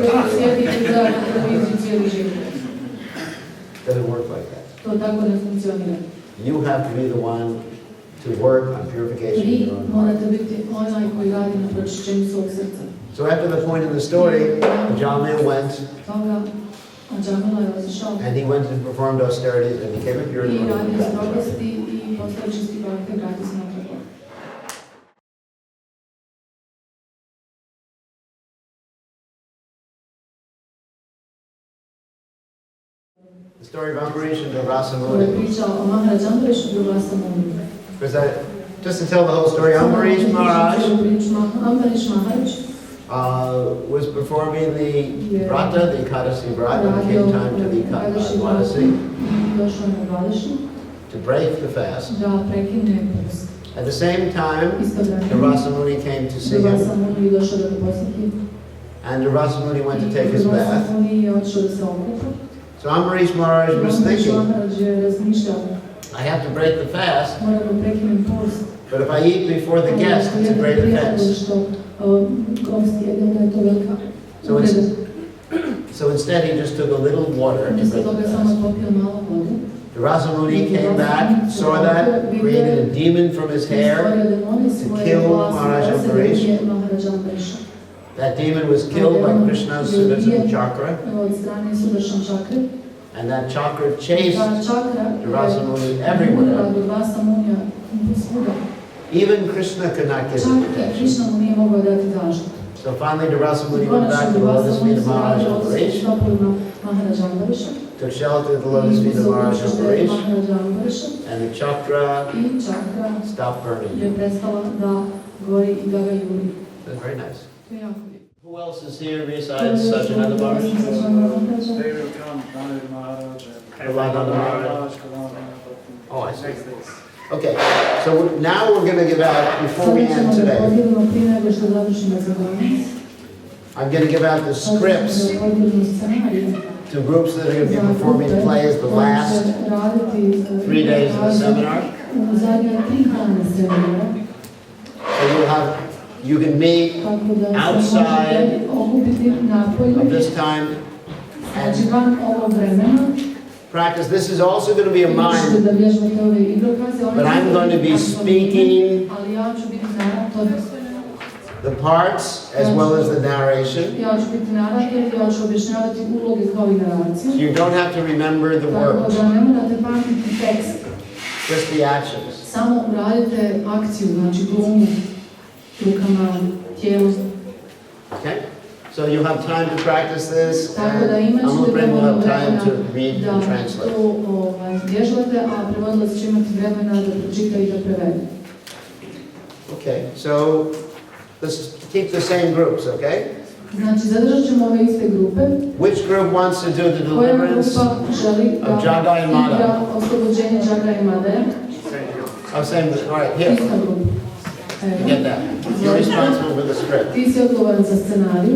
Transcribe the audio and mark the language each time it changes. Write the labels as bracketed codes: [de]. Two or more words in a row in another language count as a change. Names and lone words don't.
[en] Doesn't work like that. You have to be the one to work on purification of your own heart. So after the point in the story, Ajamil went [bs] A Džamila je otišao [en] and he went and performed austerities and became a pure [bs] i [en] devotee. [bs] radio strogosti i postao čisti bhakti, vratio se natrag. [en] The story of Ambarish and the [bs] Ovo je [en] Rasamuni. [bs] priča o Maharaja Ambarišu i Rasamuni. [en] Because just to tell the whole story, Ambarish Maharaj Ambarish Maharaj was performing the Vrata, the [sa] Ekadasi Vrata, [en] when it came time to the Ekadasi, [bs] došao na Dvadeši [en] to break the fast. [bs] da prekine post. [en] At the same time, the [bs] Istovremeno, [en] Rasamuni came to see him, [bs] Rasamuni je došao da ga posjeti. [en] and the Rasamuni went to take his bath. [bs] Rasamuni je otišao da se okupa. [en] So Ambarish Maharaj was [bs] Ambarish [en] thinking, [bs] Maharaj je razmišljao, [en] I have to break the fast, [bs] moram da prekinem post. [en] but if I eat before the guest, it's a great offense. [bs] Gost jede, da je to velika [en] So, [bs] uvreda. [en] so instead he just took a little water to [bs] Umjesto [en] break [bs] toga [en] the [bs] samo [en] fast. [bs] popio malo vode. [en] The Rasamuni came back, saw that, created a demon from his hair. to kill Maharaj Ambarish. That demon was killed by Krishna's Sudarshan chakra, [bs] Od strane Sudarshan čakre. [en] and that chakra chased [bs] Ta čakra [en] the Rasamuni everywhere. [bs] do Rasamunija svuda. [en] Even Krishna could not give [bs] Čak [en] him [bs] i [en] protection. [bs] Krishna mu nije mogao dati zaštitu. [en] So finally the Rasamuni went back to the lotus feet of Maharaj Ambarish, [bs] Maharaja Ambariša. [en] took shelter at the lotus feet of Maharaj Ambarish, [bs] Maharaja Ambariša [en] and the chakra [bs] i čakra [en] stopped burning. [bs] je prestala da gori i da ga juri. [en] That's very nice. [bs] To je jako lijepo. [en] Who else is here besides Sajjananda Maharaj? They will come, Dhanir Maharaj, Prahlada Maharaj. Maharaj, Kalana, Oh, I see. next days. Okay, so now we're going to give out, before we [bs] Sada [en] end [bs] ćemo da [en] today, [bs] podijelimo prije nego što završimo za danas. [en] I'm going to give out the [bs] Sada [en] scripts [bs] ćemo da podijelimo scenarije [en] to groups that are going to be performing plays the last 3 days of the seminar. [bs] U zadnje 3 dana seminara. [en] So you can meet [bs] Tako da se [en] outside [bs] možete okupiti napolju. [en] of this time and [bs] Znači van ovog vremena. [en] practice. This is also going to be a [bs] Možete [en] mind, [bs] da vježbate ove igrokaze. [en] but I'm going to be speaking [bs] Ali ja ću biti narator. [en] the parts as well as the narration. [bs] Ja ću biti narator i ja ću objašnjavati uloge kao i naraciju. [en] So you don't have to remember the [bs] Tako [en] words, [bs] da ne morate pamtiti tekst. [en] just the actions. [bs] Samo uradite akciju, znači glumu, rukama, tijelom. [en] Okay? So you have time to practice this, [bs] Tako da [en] and [bs] imat [en] I'm [bs] ćete [en] afraid we'll [bs] dovoljno [en] have time [bs] vremena [en] to read and [bs] da [en] translate. [bs] to vježbate, a prevodilac će imati vremena da pročita i da prevede. [en] Okay, so let's keep the same groups, okay? [bs] Znači, zadržat ćemo ove iste grupe. [en] Which group wants to do the [bs] Koja [en] deliverance [bs] grupa želi da [en] of Jaga and Mada? [bs] igra oslobođenje Jaga i Madaja? [en] of same, all right, here, [bs] Ista grupa. [en] you get that. You're responsible for the script. [bs] Ti si odgovoran za scenariju.